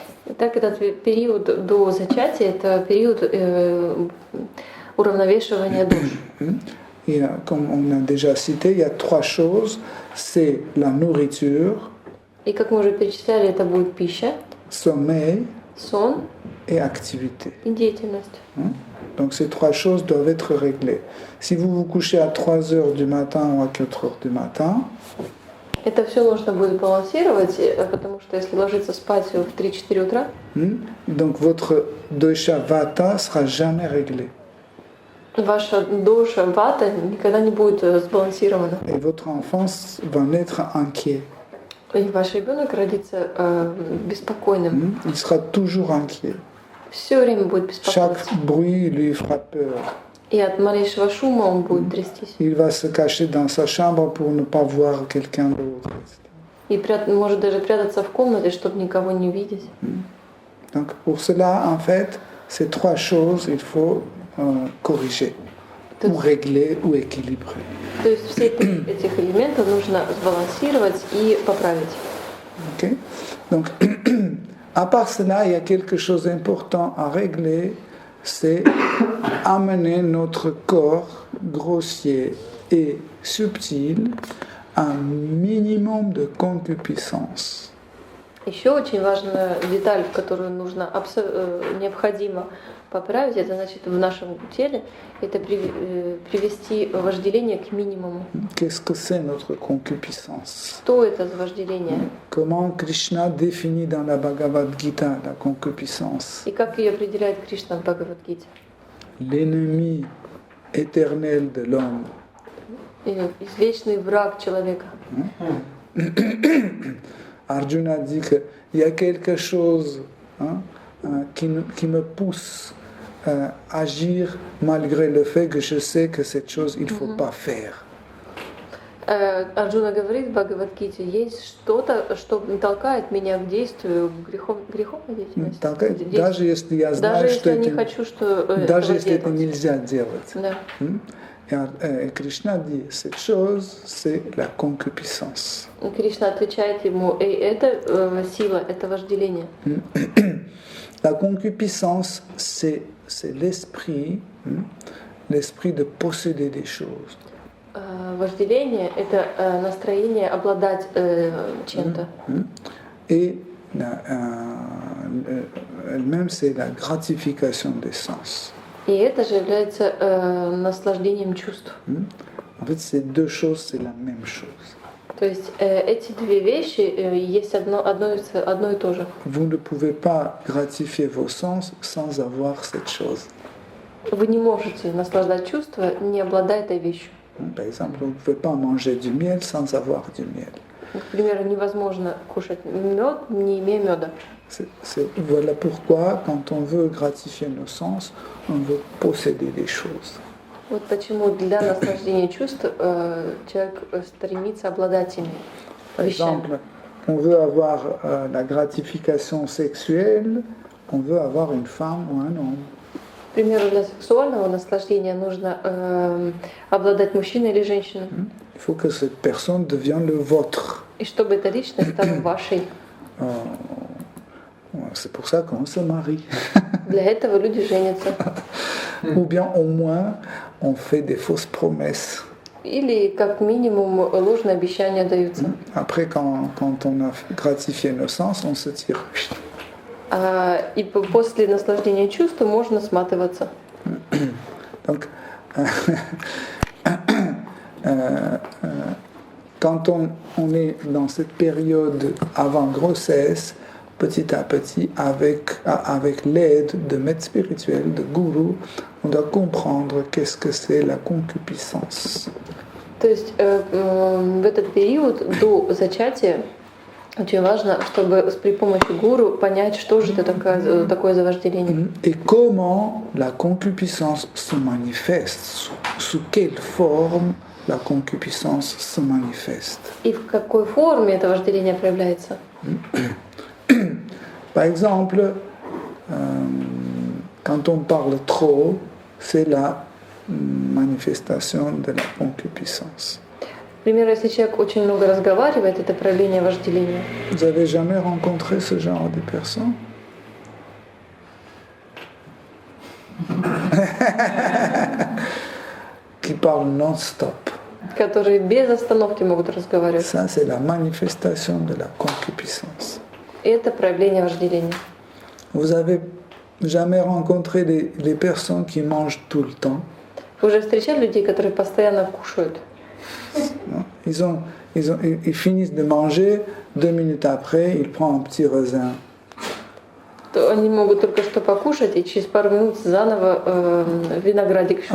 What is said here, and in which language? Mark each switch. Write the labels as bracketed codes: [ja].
[ru] Итак, этот период до зачатия – это период уравновешивания душ. [fr] Et comme on a déjà cité, il y a trois choses. C'est la nourriture, [ru] И как мы уже перечисляли, это будет пища, [fr] sommeil [ru] сон [fr] et activité. [ru] и деятельность. [fr] Donc ces trois choses doivent être réglées. Si vous vous couchez à 3 heures du matin ou à 4 heures du matin, [ru] Это все нужно будет балансировать, потому что если ложиться спать в 3-4 утра, [fr] donc votre dosha vata sera jamais réglé. [ru] ваша душа, вата никогда не будет сбалансирована. [fr] Et votre enfant va naître inquiet. [ru] И ваш ребенок родится беспокойным. [fr] Il sera toujours inquiet. [ru] Все время будет беспокоиться. [fr] Chaque bruit lui fera peur. [ru] И от малейшего шума он будет трястись. [fr] Il va se cacher dans sa chambre pour ne pas voir quelqu'un d'autre. [ru] И может даже прятаться в комнате, чтобы никого не видеть. [fr] Donc pour cela, en fait, ces trois choses, il faut corriger, ou régler, ou équilibrer. [ru] То есть все три этих элемента нужно сбалансировать и поправить. [fr] Okay? Donc, à part cela, il y a quelque chose d'important à régler, c'est amener notre corps grossier et subtil à un minimum de concupiscence. [ru] Еще очень важная деталь, которую нужно необходимо поправить, это значит в нашем теле, это привести вожделение к минимуму. [fr] Qu'est-ce que c'est notre concupiscence? [ru] Что это за вожделение? [fr] Comment Krishna définit dans la Bhagavad Gita la concupiscence? [ru] И как ее определяет Кришна в Бхагавад-гите? [fr] L'ennemi éternel de l'homme. [ru] Извечный враг человека. [fr] Arjuna dit qu'il y a quelque chose qui me pousse à agir malgré le fait que je sais que cette chose, il ne faut pas faire. [ru] Арджуна говорит в Бхагавад-гите, есть что-то, что толкает меня к действию, греховной деятельности. Даже если я знаю, что это, даже если это нельзя делать. Да. [fr] Et Krishna dit, cette chose, c'est la concupiscence. [ru] Кришна отвечает ему, это сила, это вожделение. [fr] La concupiscence, c'est l'esprit de posséder des choses. [ru] Вожделение – это настроение обладать чем-то. [fr] Et elle-même, c'est la gratification des sens. [ru] И это же является наслаждением чувств. [fr] En fait, ces deux choses, c'est la même chose. [ru] То есть эти две вещи есть одно и то же. [fr] Vous ne pouvez pas gratifier vos sens sans avoir cette chose. [ru] Вы не можете наслаждать чувства, не обладая этой вещью. [fr] Par exemple, vous ne pouvez pas manger du miel sans avoir du miel. [ru] К примеру, невозможно кушать мед, не имея меда. [fr] Voilà pourquoi, quand on veut gratifier nos sens, on veut posséder des choses. [ru] Вот почему для наслаждения чувств человек стремится обладать ими [fr] Par [ru] вещами. [fr] exemple, on veut avoir la gratification sexuelle, on veut avoir une femme ou un homme. [ru] К примеру, для сексуального наслаждения нужно обладать мужчиной или женщиной. [fr] Il faut que cette personne devienne le vôtre. [ru] И чтобы эта личность стала вашей. [fr] C'est pour ça qu'on se marie. [ru] Для этого люди женятся. [fr] Ou bien au moins, on fait des fausses promesses. [ru] Или, как минимум, ложные обещания даются. [fr] Après, quand on a gratifié nos sens, on se tire. [ru] И после наслаждения чувств можно сматываться. [fr] Donc, quand on est dans cette période avant grossesse, petit à petit, avec l'aide de maîtres spirituels, de gourous, on doit comprendre qu'est-ce que c'est la concupiscence. [ru] То есть в этот период до зачатия очень важно, чтобы при помощи гуру понять, что же это такое за вожделение. [fr] Et comment la concupiscence se manifeste, sous quelle forme la concupiscence se manifeste. [ru] И в какой форме это вожделение проявляется. [fr] Par exemple, quand on parle trop, c'est la manifestation de la concupiscence. [ru] Например, если человек очень много разговаривает, это проявление вожделения. [fr] Vous avez jamais rencontré ce genre de personnes? Qui parlent non-stop. [ru] Которые без остановки могут разговаривать. [fr] Ça, c'est la manifestation de la concupiscence. [ru] И это проявление вожделения. [fr] Vous avez jamais rencontré des personnes qui mangent tout le temps? [ru] Вы уже встречали людей, которые постоянно кушают? [fr] Ils finissent de manger, 2 minutes après, ils prennent un petit raisin. [ru] То они могут только что покушать, и через пару минут заново виноградик еще